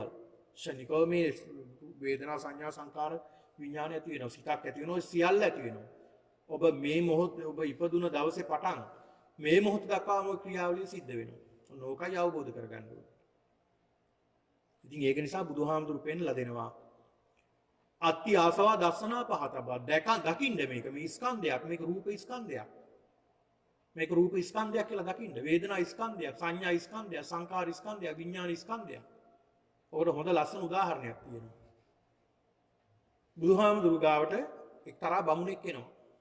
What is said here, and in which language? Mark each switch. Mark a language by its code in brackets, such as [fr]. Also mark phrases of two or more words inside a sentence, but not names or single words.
[si] ශනිකව මේ වේදනා, සංඥා, සංඛාර විඥාන ඇති වෙනවා. සිතක් ඇති වෙනවා. සියල්ල ඇති වෙනවා. ඔබ මේ මොහොත ඔබ ඉපදුන දවසේ පටන් මේ මොහොත දක්වාම ක්‍රියාවලිය සිද්ධ වෙනවා. ඕකයි අවබෝධ කරගන්න ඕනේ. ඉතින් ඒක නිසා බුදුහාමුදුරු පෙන්ලා දෙනවා [pi] අත්ති ආසවා දස්සනා පහතබ්බා [si] දකින්න මේක මේ ස්කන්ධයක් මේක රූප ස්කන්ධයක් මේක රූප ස්කන්ධයක් කියලා දකින්න වේදනා ස්කන්ධයක් සංඥා ස්කන්ධයක් සංකාර ස්කන්ධයක් විඥාන ස්කන්ධයක්. ඔකට හොඳ ලස්සන උදාහරණයක් තියෙනවා. බුදුහාමුදුරු ගාවට එක්තරා බමුණෙක් එනවා.